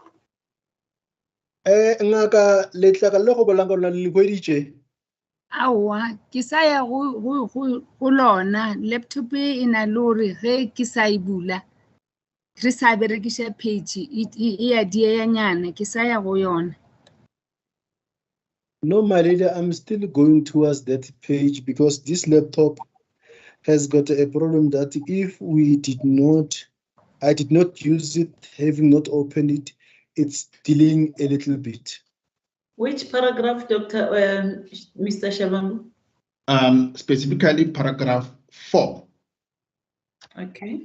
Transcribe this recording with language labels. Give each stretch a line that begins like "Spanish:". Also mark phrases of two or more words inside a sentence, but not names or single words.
Northern Sotho: Ngaka letlaka le go bolang ka lona le hweditše. Aowa, ke sa ya go lona. Laptop e na le hore ge ke sa e bula re sa berekiša page e a dieyanyana ke sa ya go yona.
English: No, my lady, I'm still going towards that page because this laptop has got a problem that if I did not use it, having not opened it, it's delaying a little bit. Which paragraph, Mr. Shabangu? Specifically paragraph 4. Okay.